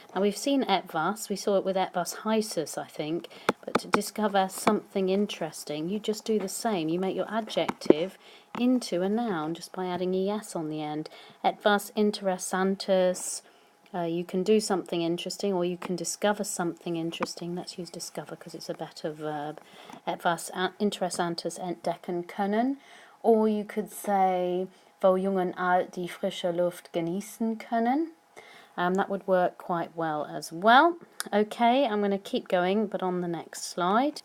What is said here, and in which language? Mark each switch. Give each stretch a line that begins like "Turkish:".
English: Now we've seen etwas, we saw it with
German: etwas heißes,
English: I think, but to discover something interesting, you just do the same. You make your adjective into a noun just by adding es on the end.
German: Etwas interessantes,
English: you can do something interesting, or you can discover something interesting. Let's use discover because it's a better verb.
German: Etwas interessantes entdecken können.
English: Or you could say
German: wo Jung und Alt die frische Luft genießen können.
English: That would work quite well as well. Okay, I'm going to keep going, but on the next slide.